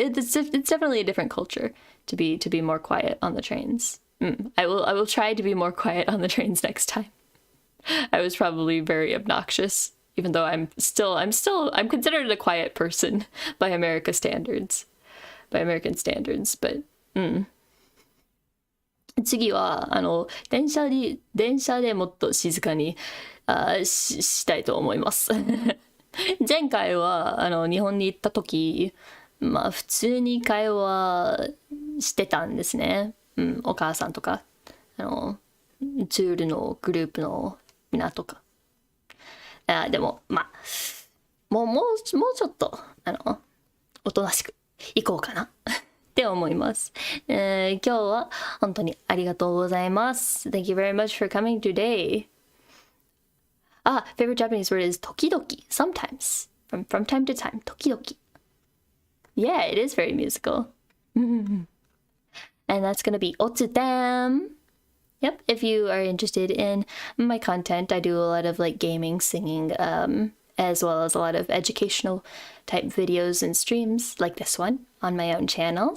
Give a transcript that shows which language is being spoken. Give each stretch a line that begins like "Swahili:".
English: It's definitely a different culture to be more quiet on the trains. I will try to be more quiet on the trains next time. I was probably very obnoxious, even though I'm considered a quiet person by American standards.
Japanese: But 次は電車でもっと静かにしたいと思います。前回は日本に行った時、普通に会話してたんですね。お母さんとかツールのグループのみんなとか。でももうちょっとおとなしく行こうかなって思います。今日は本当にありがとうございます。
English: Thank you very much for coming today. Favorite Japanese word is 時々, sometimes. From time to time, 時々. Yeah, it is very musical. And that's gonna be otsutem. Yep, if you are interested in my content, I do a lot of like gaming, singing, as well as a lot of educational type videos and streams like this one on my own channel.